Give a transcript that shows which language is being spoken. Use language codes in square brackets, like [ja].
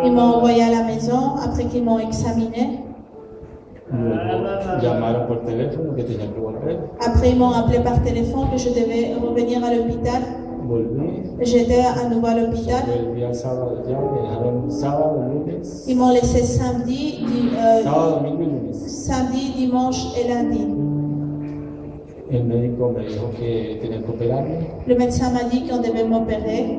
[fr] Ils m'ont envoyé à la maison après qu'ils m'ont examiné. [es] Luego llamaron por teléfono que tenía que volver. [fr] Après, ils m'ont appelé par téléphone que je devais revenir à l'hôpital. [es] Volví. [fr] J'étais à nouveau à l'hôpital. [es] Volví al sábado ya, me dejaron sábado, lunes. [fr] Ils m'ont laissé samedi, [es] Sábado, domingo y lunes. [fr] samedi, dimanche et lundi. [es] El médico me dijo que tenía que operarme. [fr] Le médecin m'a dit qu'on devait m'opérer.